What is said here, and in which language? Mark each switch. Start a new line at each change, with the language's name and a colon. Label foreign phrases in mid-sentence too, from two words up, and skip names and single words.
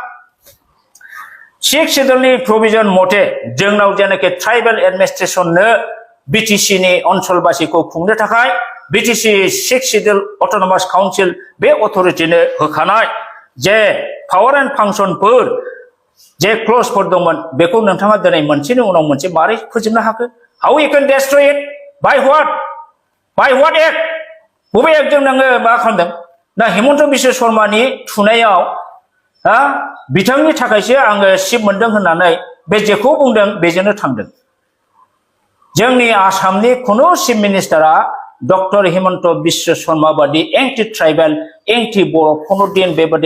Bodo: 6 शेड्यूलनि प्रोविजन मथे जोंनाव जेनाखि ट्राइबेल एडमिनिस्ट्रेशननो BTC नि ओनसोलबासिखौ खुंनो थाखाय BTC 6 शेड्यूल अटोनोमास काउन्सिल बे अथरिटिनो होखानाय जे
English: power and functionफोर
Bodo: जे क्ल'जफोर दंमोन बेखौ नोंथाङा दिनै मोनसेनि उनाव मोनसे मारै फोजोबनो हाखो
English: how you can destroy it by what act
Bodo: बबे एक्टजों नोङो मा खालामदों ना हिमन्त बिश्व शर्मानि थुनायाव बिथांनि थाखायसो आङो सिट मोनदों होननानै बे जेखौ बुंदों बेजोंनो थांदों जोंनि आसामनि खुनु चिफ मिनिस्टारा डक्टर हिमन्त बिश्व शर्मा बादि
English: anti tribal anti Boro'
Bodo: खुनुदिन बेबादि